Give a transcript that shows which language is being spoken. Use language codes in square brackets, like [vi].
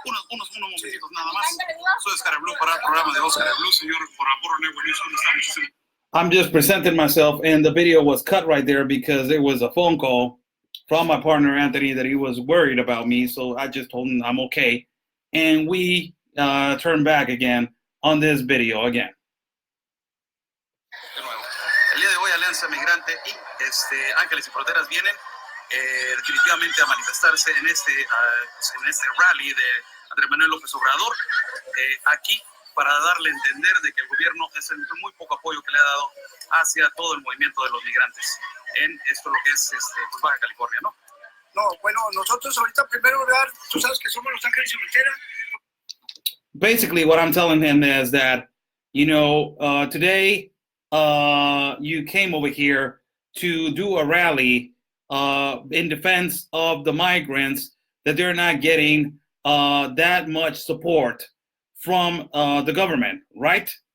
[es] Unos momentitos nada más. Soy Oscar Blue para el programa de Oscar Blue, señor, por Amor Nuevo News. ¿Cómo está? Muchísimo. [en] I'm just presenting myself, and the video was cut right there because it was a phone call from my partner Anthony that he was worried about me. So I just told him I'm okay, and we turned back again on this video again. [es] De nuevo, el día de hoy Alianza Migrante y Ángeles Sin Fronteras vienen definitivamente a manifestarse en este rally de Andrés Manuel López Obrador, aquí para darle a entender de que el gobierno es el muy poco apoyo que le ha dado hacia todo el movimiento de los migrantes en esto lo que es pues Baja California, ¿no? No, bueno, nosotros ahorita en primer lugar, tú sabes que somos los Ángeles Sin Fronteras. [en] Basically, what I'm telling him is that, you know, today you came over here to do a rally in defense of the migrants, that they're not getting that much support from the government, right?